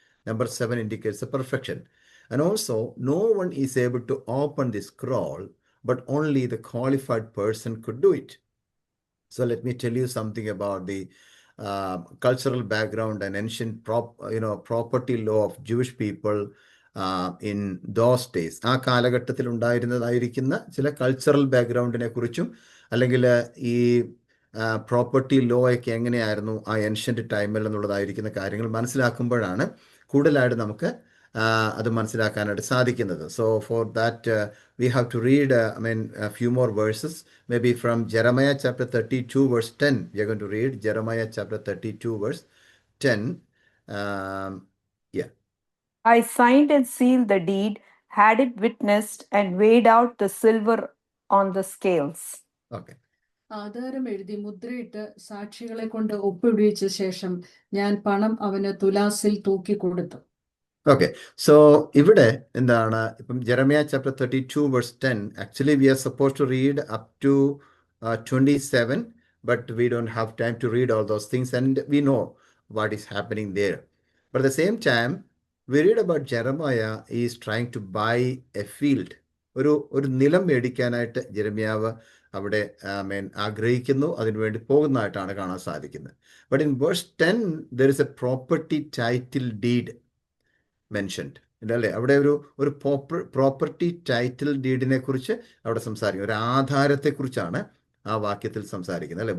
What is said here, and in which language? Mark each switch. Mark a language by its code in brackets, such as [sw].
[en] Number 7 indicates the perfection. And also, no one is able to open the scroll, but only the qualified person could do it. So let me tell you something about the cultural background and ancient property law of Jewish people in those days. [ml] ആ കാലഘട്ടത്തിൽ ഉണ്ടായിരുന്നതായിരിക്കുന്ന ചില cultural ബാക്ക്ഗ്രൗണ്ടിനെ കുറിച്ചും അല്ലെങ്കിൽ ഈ property law ഒക്കെ എങ്ങനെയായിരുന്നു ആ ancient ടൈമിൽ എന്നുള്ളതായിരിക്കുന്ന കാര്യങ്ങൾ മനസ്സിലാക്കുമ്പോഴാണ് കൂടുതലായിട്ട് നമുക്ക് അത് മനസ്സിലാക്കാനായിട്ട് സാധിക്കുന്നത്. [en] So for that we have to read a few more verses, maybe from Jeremiah chapter 32 verse 10. We are going to read Jeremiah chapter 32 verse 10. Yeah. I signed and sealed the deed, had it witnessed, and weighed out the silver on the scales. Okay. [ml] ആധാരം എഴുതി മുദ്രയിട്ട് സാക്ഷികളെ കൊണ്ട് ഒപ്പിടിച്ച ശേഷം ഞാൻ പണം അവന് തുലാസിൽ തൂക്കിക്കൊടുത്തു. [en] Okay, so [ml] ഇവിടെ എന്താണ് ഇപ്പം [en] Jeremiah chapter 32 verse 10, actually we are supposed to read up to 27, but we don't have time to read all those things and we know what is happening there. But at the same time, we read about Jeremiah is trying to buy a field. [ml] ഒരു നിലം മേടിക്കാനായിട്ട് ജെറമ്യാവ് അവിടെ ആഗ്രഹിക്കുന്നു, അതിനുവേണ്ടി പോകുന്നതായിട്ടാണ് കാണാൻ സാധിക്കുന്നത്. [en] But in verse 10, there is a property title deed mentioned. [ml] അല്ലേ? അവിടെ ഒരു പ്രോപ്പർട്ടി ടൈറ്റിൽ ഡീഡിനെ കുറിച്ച് അവിടെ സംസാരിക്കും. ഒരു ആധാരത്തെക്കുറിച്ചാണ് ആ വാക്യത്തിൽ സംസാരിക്കുന്നത്, അല്ലെ?